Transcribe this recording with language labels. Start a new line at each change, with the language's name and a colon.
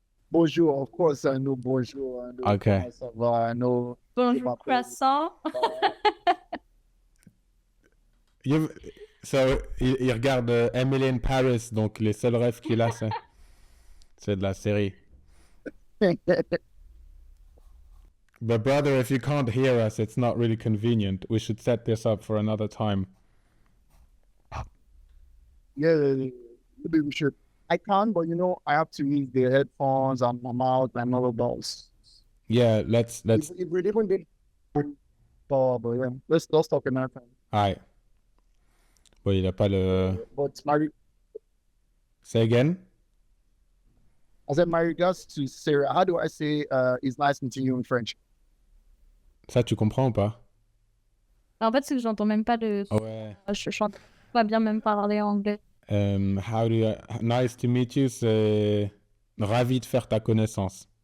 English: Bonjour, of course I know bonjour. I know Okay.
French: comment ça va,
English: I know.
French: Bonjour, croissant. Il regarde Emily in Paris, donc les seuls rêves qu'il a, c'est de la série.
English: But brother, if you can't hear us, it's not really convenient. We should set this up for another time. Yeah, maybe we should. I can, but I have to use the headphones and my mouth and all of those. Yeah, let's. If we even did, but yeah, let's talk another time. Alright.
French: Bon, il a pas le.
English: But Say again. I said my regards to Sarah. How do I say it's nice meeting you in French?
French: Ça, tu comprends ou pas? En fait, c'est que j'entends même pas de... Ouais. Je chante pas bien même parler anglais.
English: How do you... Nice to meet you,
French: c'est ravi de faire ta connaissance.